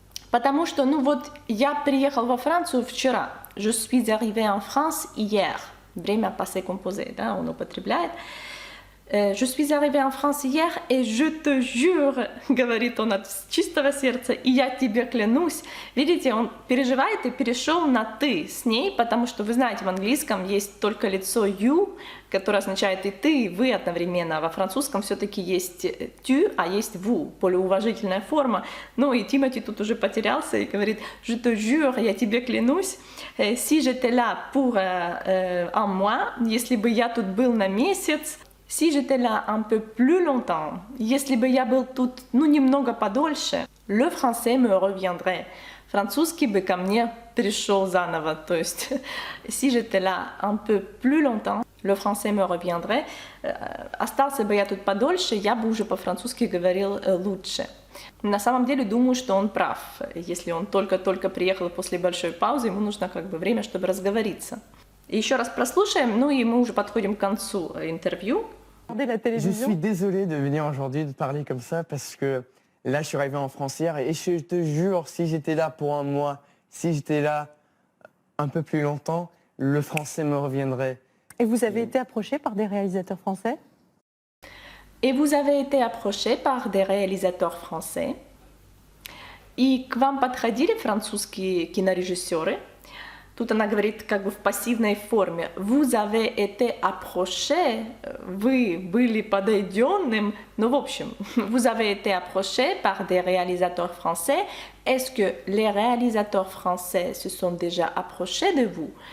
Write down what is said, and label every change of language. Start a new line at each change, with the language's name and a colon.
Russian: Потому что, ну вот, я приехал во Францию вчера.
French: Je suis arrivé en France hier.
Russian: Время passé composé, да, он употребляет.
French: Je suis arrivé en France hier, et je te jure,
Russian: говорит он от чистого сердца, и я тебе клянусь. Видите, он переживает и перешел на «ты» с ней, потому что, вы знаете, в английском есть только лицо «you», которое означает и «ты», и «вы» одновременно, а во французском все-таки есть «tu», а есть «vous», более уважительная форма. Ну и Тимоти тут уже потерялся и говорит
French: «je te jure,
Russian: я тебе клянусь,
French: si j'étais là pour un mois,
Russian: если бы я тут был на месяц,
French: si j'étais là un peu plus longtemps,
Russian: если бы я был тут, ну, немного подольше,
French: le français me reviendrait.
Russian: Французский бы ко мне пришел заново. То есть,
French: si j'étais là un peu plus longtemps, le français me reviendrait.
Russian: Остался бы я тут подольше, я бы уже по-французски говорил лучше. На самом деле, думаю, что он прав. Если он только-только приехал после большой паузы, ему нужно как бы время, чтобы разговориться. И еще раз прослушаем, ну и мы уже подходим к концу интервью.
French: Regarder la Je télévision suis désolé de venir aujourd'hui de parler comme ça parce que là, je suis arrivé en France hier et je te jure, si j'étais là pour un mois, si j'étais là un peu plus longtemps, le français me reviendrait. Et vous avez été approché par des réalisateurs français? Et vous avez été approché par des réalisateurs français.
Russian: И к вам подходили французские кинорежиссеры. Тут она говорит как бы в пассивной форме.
French: Vous avez été approché,
Russian: вы были подойденным. Ну, в общем,
French: vous avez été approché par des réalisateurs français. Est-ce que les réalisateurs français se sont déjà approchés de vous?